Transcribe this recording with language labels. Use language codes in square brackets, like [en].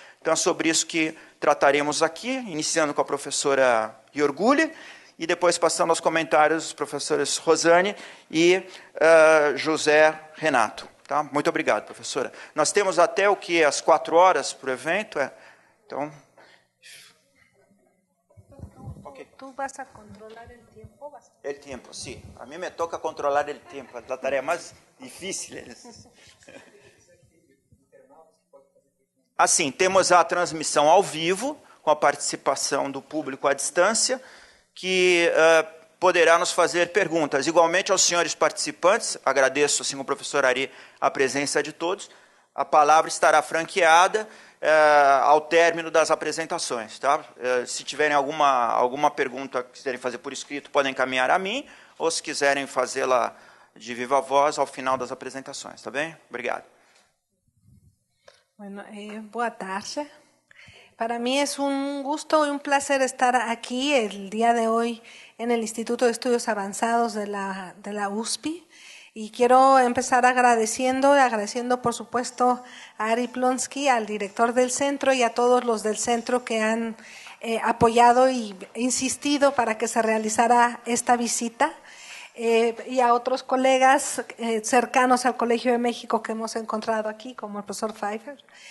[pt] Então, é sobre isso que trataremos aqui, iniciando com a professora Riorgulli, e depois passando aos comentários dos professores Rosane e José Renato. Tá? Muito obrigado, professora. Nós temos até às 4 horas para o evento. Então... [es] ¿Tú vas a controlar el tiempo? El tiempo, sí. A mí me toca controlar el tiempo, es la tarea más difícil. [pt] Assim, temos a transmissão ao vivo, com a participação do público à distância, que poderá nos fazer perguntas. Igualmente aos senhores participantes, agradeço, assim como o professor Ari, a presença de todos. A palavra estará franqueada ao término das apresentações. Tá? Se tiverem alguma pergunta que quiserem fazer por escrito, podem encaminhar a mim, ou se quiserem fazê-la de viva voz ao final das apresentações. Tá bem? Obrigado. [es] Bueno, [pt] boa tarde. [es] Para mí es un gusto y un placer estar aquí el día de hoy en el Instituto de Estudios Avanzados de la USP. Y quiero empezar agradeciendo por supuesto a Ari Plonsky, al director del centro, y a todos los del centro que han apoyado y insistido para que se realizara esta visita, y a otros colegas cercanos al Colegio de México que hemos encontrado aquí, como el profesor Pfeiffer,